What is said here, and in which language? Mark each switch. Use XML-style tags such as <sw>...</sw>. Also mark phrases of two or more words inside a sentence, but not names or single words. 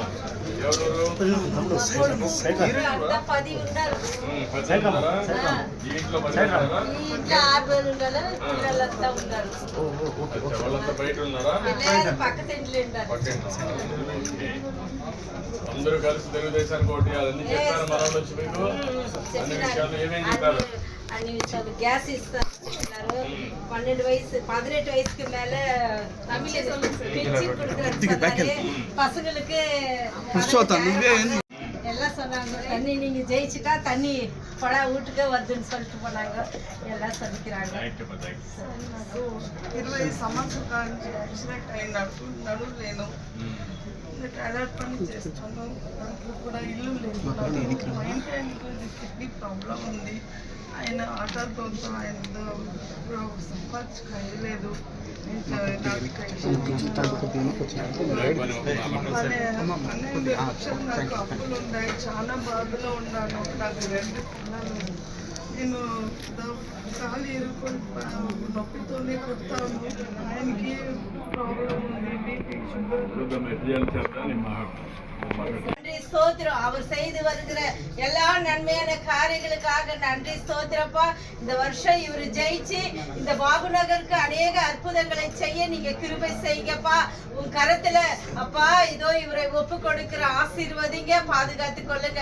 <te>ఎవరు? వాళ్ళంతా బయట ఉన్నారా? అందరూ కలిసి తెలుగుదేశానికి ఓటు వేయాలని చెప్పారు. మన వచ్చి మీకు అన్ని విషయాలు ఏమేమి చెప్పారు? అన్ని విషయాలు గ్యాస్ ఇస్తారు,</te> <ta>12 வயசு 18 வயசுக்கு மேல பசங்களுக்கு எல்லாம் சொன்னாங்க. தண்ணி நீங்க ஜெயிச்சுட்டா தண்ணி படா வீட்டுக்கே வருதுன்னு சொல்லிட்டு போனாங்க. எல்லாம் சொல்லிக்கிறாங்க.</ta> <te>20 సంవత్సరాల నుంచి యాక్సిడెంట్ అయినాడు, నడుము లేను, టాయిలెట్ పని చేస్తాను, దాంట్లో కూడా ఇల్లు లేదు, కిడ్నీ ప్రాబ్లం ఉంది. ఆయన ఆటోతో ఆయన సంపాదించలేదు. 12 లక్షలు నాకు అప్పులు ఉన్నాయి. చాలా బాధలో ఉన్నాను. నాకు 2 పిల్లలు. నేను కాలు ఇరుకొని నొప్పితోనే కొడతాను. ఆయనకి ప్రాబ్లం ఉంది, బీపీ, షుగర్.</te> <ta>நன்றி ஸ்தோத்திரம். அவர் செய்து வருகிற எல்லா நன்மையான காரியங்களுக்காக நன்றி ஸ்தோத்திரப்பா. இந்த வருஷம் இவர் ஜெயிச்சு இந்த பாபு நகருக்கு அநேக அற்புதங்களை செய்ய நீங்க கிருபை செய்யுங்கப்பா. உன் கரத்துல அப்பா இதோ இவரை ஒப்பு கொடுக்கிற ஆசீர்வதிங்க, பாதுகாத்து கொள்ளுங்க.</ta>